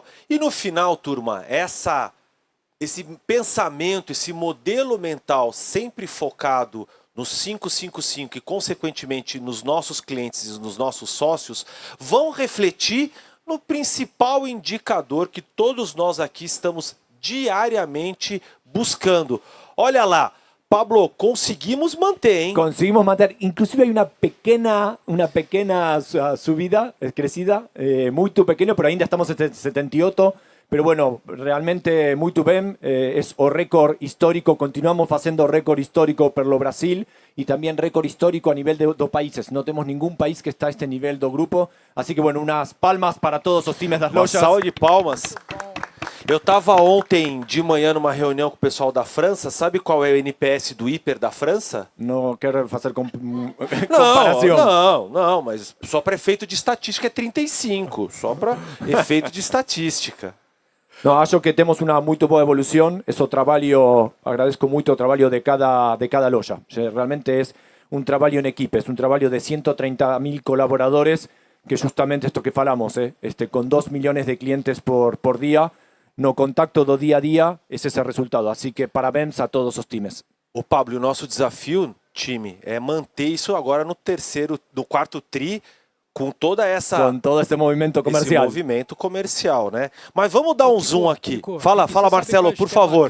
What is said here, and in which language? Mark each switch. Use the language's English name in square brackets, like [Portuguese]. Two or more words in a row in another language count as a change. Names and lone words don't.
[Portuguese] E no final, turma, esse pensamento, esse modelo mental sempre focado no 555 e, consequentemente, nos nossos clientes e nos nossos sócios, vão refletir no principal indicador que todos nós aqui estamos diariamente buscando. Olha lá, Pablo, conseguimos manter, hein? [Spanish] Conseguimos mantener, inclusive hay una pequeña subida, crecida, muy pequeño, pero [Portuguese] ainda estamos [Spanish] en 78, pero bueno, realmente muy bien, es o récord histórico, continuamos haciendo récord histórico por lo Brasil y también récord histórico a nivel de dos países, no tenemos ningún país que está a este nivel do grupo, así que bueno, unas palmas para todos los times das [Portuguese] Uma lojas. salva de palmas. Eu estava ontem de manhã numa reunião com o pessoal da França. Sabe qual é o NPS do Hiper da França? [Spanish] No quiero hacer comparación. [Portuguese] Não, mas só para efeito de estatística é 35. Só para efeito de estatística. No, acho que temos [Spanish] una muy [Portuguese] boa evolución. Eso trabalho, agradezco muito o trabalho de cada loja. [Spanish] Realmente es un trabalho en equipo, es un trabalho de 130.000 colaboradores, que justamente esto que falamos, con 2 millones de clientes por día, [Portuguese] no contacto do dia a dia, esse é o resultado. Assim que parabéns a todos os times. Ô Pablo, o nosso desafio, time, é manter isso agora no quarto tri, com todo este movimento comercial. Esse movimento comercial, né? Mas vamos dar um zoom aqui. Fala, Marcelo, por favor.